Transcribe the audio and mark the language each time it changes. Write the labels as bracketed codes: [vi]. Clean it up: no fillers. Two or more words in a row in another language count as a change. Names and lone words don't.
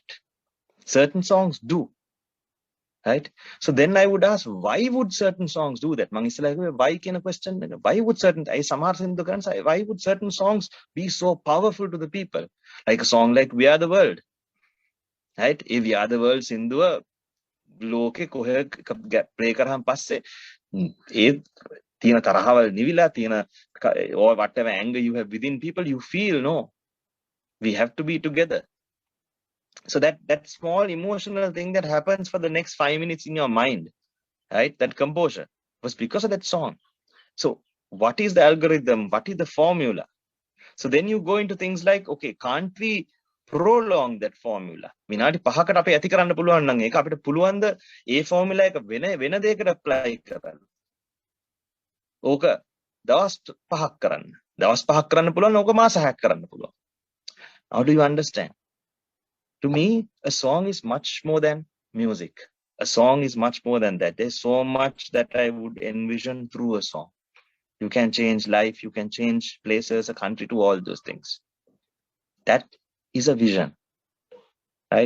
[en] Certain songs do. Right? So then I would ask, why would certain songs do that? Why can a question? Why would certain songs be so powerful to the people? Like a song like We Are the World. Right? If We Are the World Sindhuwa [si] ලෝකේ කොහෙ ප්ලේ කරාන් පස්සේ ඒ තියෙන තරහවල් නිවිලා තියෙන [en] or whatever anger you have within people, you feel, no, we have to be together. So that small emotional thing that happens for the next 5 minutes in your mind, right, that composure was because of that song. So what is the algorithm? What is the formula? So then you go into things like, okay, can't we prolong that formula? [si] විනාඩි 5කට අපි ඇති කරන්න පුළුවන් නම් ඒක අපිට පුළුවන් ද ඒ formula එක වෙන දෙයකට apply කරන්න. ඕක දවස් 5ක් කරන්න. දවස් 5ක් කරන්න පුළුවන්, ඕක මාස 6ක් කරන්න පුළුවන්. [en] How do you understand? To me, a song is much more than music. A song is much more than that. There's so much that I would envision through a song. You can change life, you can change places, a country, to all those things. That is a vision, right?